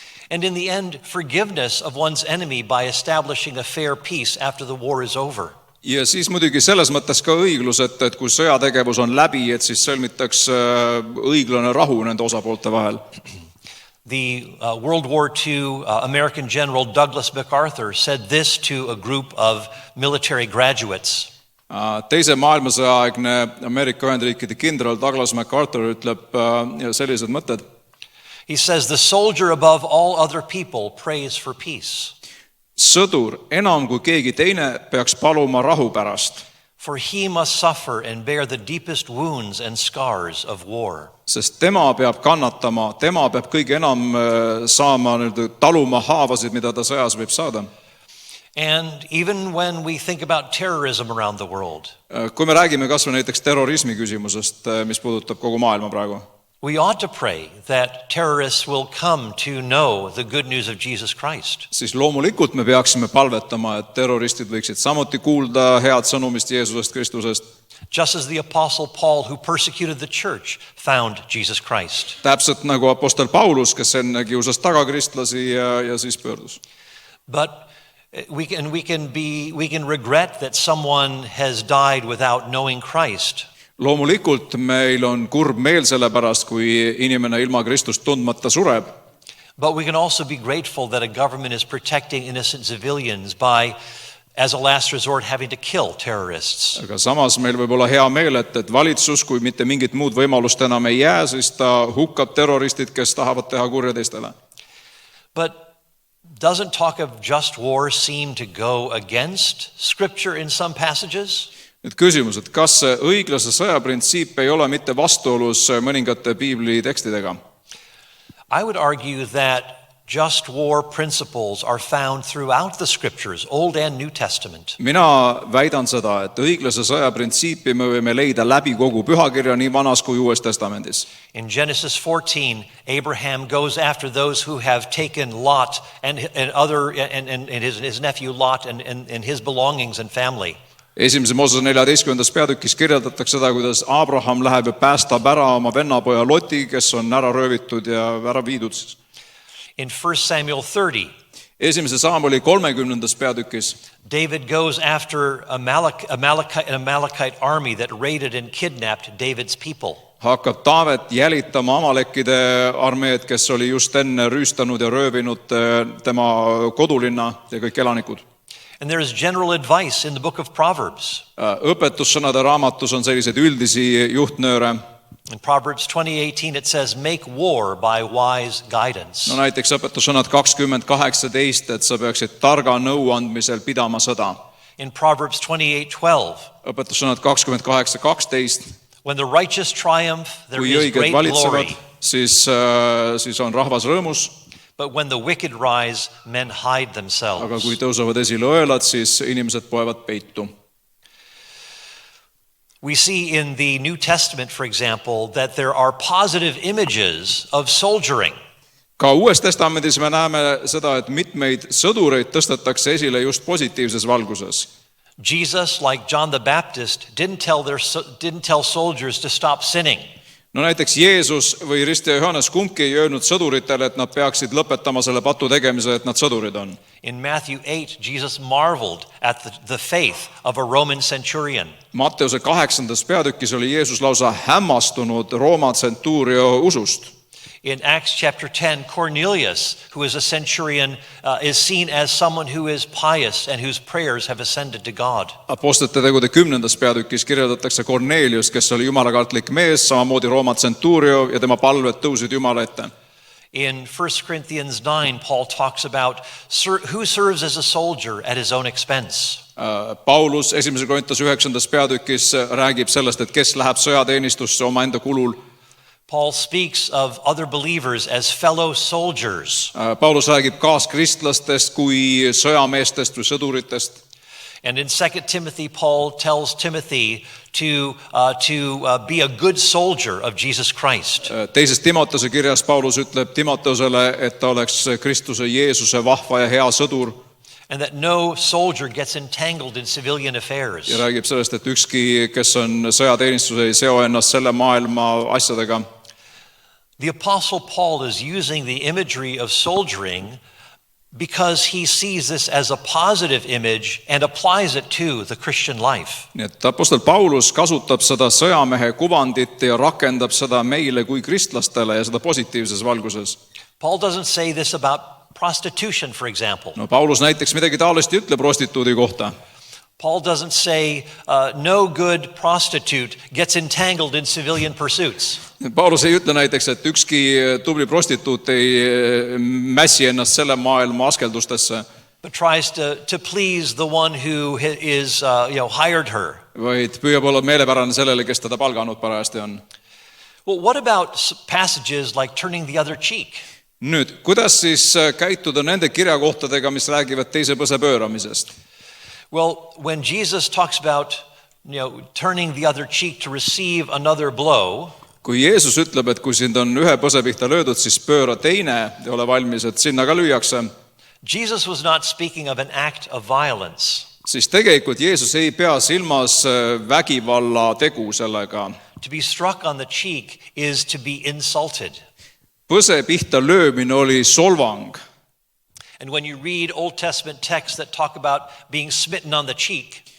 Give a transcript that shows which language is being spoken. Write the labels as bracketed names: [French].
[English] And in the end, forgiveness of one's enemy by establishing a fair peace after the war is over. [Estonian] Ja siis muidugi selles mõttes ka õiglus, et kui sõjategevus on läbi, et siis sõlmitakse õiglane rahu nende osapoolte vahel. [English] The World War II American General Douglas MacArthur said this to a group of military graduates. [Estonian] Teise maailmasõjaaegne Ameerika Ühendriikide kindral Douglas MacArthur ütleb sellised mõtted. [English] He says, the soldier above all other people prays for peace. [Estonian] Sõdur enam kui keegi teine peaks paluma rahu pärast. [English] For he must suffer and bear the deepest wounds and scars of war. [Estonian] Sest tema peab kannatama, tema peab kõige enam saama taluma haavasid, mida ta sõjas võib saada. [English] And even when we think about terrorism around the world, [Estonian] Kui me räägime kas või näiteks terrorismi küsimusest, mis puudutab kogu maailma praegu, [English] we ought to pray that terrorists will come to know the good news of Jesus Christ. [Estonian] siis loomulikult me peaksime palvetama, et terroristid võiksid samuti kuulda head sõnumist Jeesusest Kristusest. [English] Just as the Apostle Paul, who persecuted the church, found Jesus Christ. [Estonian] Täpselt nagu apostel Paulus, kes enne kiusas taga kristlasi ja siis pöördus. [English] But we can regret that someone has died without knowing Christ. [Estonian] Loomulikult meil on kurb meel selle pärast, kui inimene ilma Kristust tundmata sureb. [English] But we can also be grateful that a government is protecting innocent civilians by, as a last resort, having to kill terrorists. [Estonian] Aga samas meil võib olla hea meel, et valitsus, kui mitte mingit muud võimalust enam ei jää, siis ta hukkab terroristid, kes tahavad teha kurja teistele. [English] But doesn't talk of just war seem to go against Scripture in some passages? [Estonian] Nüüd küsimus, et kas õiglase sõja printsiip ei ole mitte vastuolus mõningate piibli tekstidega? [English] I would argue that just war principles are found throughout the Scriptures, Old and New Testament. [Estonian] Mina väidan seda, et õiglase sõja printsiipi me võime leida läbi kogu pühakirja nii Vanas kui Uues Testamendis. [English] In Genesis 14, Abraham goes after those who have taken Lot and his nephew Lot and his belongings and family. [Estonian] Esimese Moosese 14. peatükis kirjeldatakse seda, kuidas Abraham läheb ja päästab ära oma vennapoja Loti, kes on ära röövitud ja ära viidud. [English] In 1 Samuel 30, [Estonian] Esimese Saamuli 30. peatükis [English] David goes after an Amalekite army that raided and kidnapped David's people. [Estonian] hakkab Taavet jälitama Amalekide armeed, kes oli just enne rüüstanud ja röövinud tema kodulinna ja kõik elanikud. [English] And there is general advice in the book of Proverbs. [Estonian] Õpetussõnade raamatus on selliseid üldisi juhtnööre. [English] In Proverbs 20:18 it says, make war by wise guidance. [Estonian] No näiteks õpetussõnad 20:18, et sa peaksid targa nõuandmisel pidama sõda. [English] In Proverbs 28:12, [Estonian] Õpetussõnad 28:12, [English] when the righteous triumph, there [Estonian] kui [English] is [Estonian] õiged [English] great [Estonian] valitsevad, [English] glory. [Estonian] siis on rahvas rõõmus, [English] But when the wicked rise, men hide [Estonian] aga [English] themselves. [Estonian] kui tõusevad esile õelad, siis inimesed poevad peitu. [English] We see in the New Testament, for example, that there are positive images of soldiering. [Estonian] Ka Uues Testamendis me näeme seda, et mitmeid sõdureid tõstetakse esile just positiivses valguses. [English] Jesus, like John the Baptist, didn't tell soldiers to stop sinning. [Estonian] No näiteks Jeesus või Ristja Johannes kumbki ei öelnud sõduritele, et nad peaksid lõpetama selle patu tegemise, et nad sõdurid on. [English] In Matthew 8, Jesus marveled at the faith of a Roman centurion. [Estonian] Matteuse 8. peatükis oli Jeesus lausa hämmastunud Rooma tsentuurio usust. [English] In Acts chapter 10, Cornelius, who is a centurion, is seen as someone who is pious and whose prayers have ascended to God. [Estonian] Apostlite tegude 10. peatükis kirjeldatakse Kornelius, kes oli jumalakartlik mees, samamoodi Rooma tsentuurio ja tema palved tõusid Jumala ette. [English] In 1 Corinthians 9, Paul talks about who serves as a soldier at his own expense. [Estonian] Paulus 1. Korintuse 9. peatükis räägib sellest, et kes läheb sõjateenistusse omaenda kulul. [English] Paul speaks of other believers as fellow soldiers. [Estonian] Paulus räägib kaaskristlastest kui sõjameestest või sõduritest. [English] And in 2 Timothy, Paul tells Timothy to be a good soldier of Jesus Christ. [Estonian] Teises Timoteuse kirjas Paulus ütleb Timoteusele, et ta oleks Kristuse Jeesuse vahva ja hea sõdur. [English] And that no soldier gets entangled in civilian affairs. [Estonian] Ja räägib sellest, et ükski, kes on sõjateenistus, ei seo ennast selle maailma asjadega. [English] The Apostle Paul is using the imagery of soldiering because he sees this as a positive image and applies it to the Christian life. [Estonian] Nii et apostel Paulus kasutab seda sõjamehe kuvandit ja rakendab seda meile kui kristlastele ja seda positiivses valguses. [English] Paul doesn't say this about prostitution, for example. [Estonian] No Paulus näiteks midagi taolist ei ütle prostituudi kohta. [English] Paul doesn't say no good prostitute gets entangled in civilian pursuits. [Estonian] Paulus ei ütle näiteks, et ükski tubli prostituut ei mässi ennast selle maailma askeldustesse, [English] but tries to please the one who is hired her. [Estonian] Vaid püüab olla meelepärane sellele, kes teda palganud parajasti on. [English] Well, what about passages like turning the other cheek? [Estonian] Nüüd, kuidas siis käituda nende kirjakohtadega, mis räägivad teise põse pööramisest? [English] Well, when Jesus talks about turning the other cheek to receive another blow, [Estonian] kui Jeesus ütleb, et kui sind on ühe põse pihta löödud, siis pööra teine ja ole valmis, et sinna ka lüüakse. [English] Jesus was not speaking of an act of violence. [Estonian] Siis tegelikult Jeesus ei pea silmas vägivalla tegu sellega. [English] To be struck on the cheek is to be insulted. [Estonian] Põse pihta löömine oli solvang. [English] And when you read Old Testament texts that talk about being smitten on the cheek,